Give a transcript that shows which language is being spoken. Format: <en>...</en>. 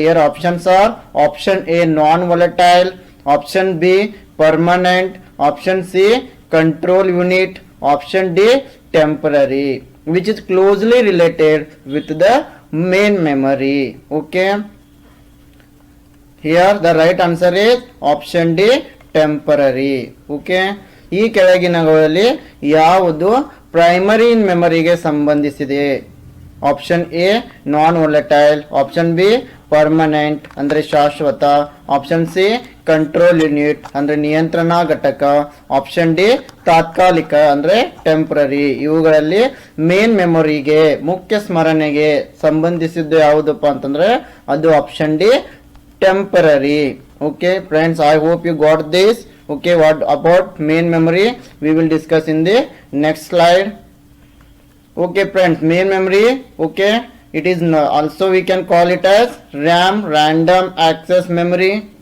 <en>Here options are: option A non-volatile, option B permanent, option C control unit, option D temporary, which is closely related with the main memory. Okay, Here the right answer is option D, temporary.</en> <kn>Okay, ಈ ಕೆಳಗಿನಗಳಲ್ಲಿ ಯಾವುದು primary ಮೆಮೊರಿಗೆ ಸಂಬಂಧಿಸಿದೆ? Option A non volatile, option B permanent ಅಂದರೆ ಶಾಶ್ವತ, option C control unit ಅಂದರೆ ನಿಯಂತ್ರಣ ಘಟಕ, option D ತಾತ್ಕಾಲಿಕ ಅಂದರೆ ಟೆಂಪ್ರರಿ. ಇವುಗಳಲ್ಲಿ ಮೇನ್ ಮೆಮೊರಿಗೆ ಮುಖ್ಯ ಸ್ಮರಣೆಗೆ ಸಂಬಂಧಿಸಿದ್ದು ಯಾವುದಪ್ಪ ಅಂತಂದ್ರೆ ಅದು option D, temporary.</kn> <en>Okay friends, I hope you got this. Okay, what about main memory we will discuss in the next slide. Okay friends, main memory, okay, it is also we can call it as RAM, random access memory.</en>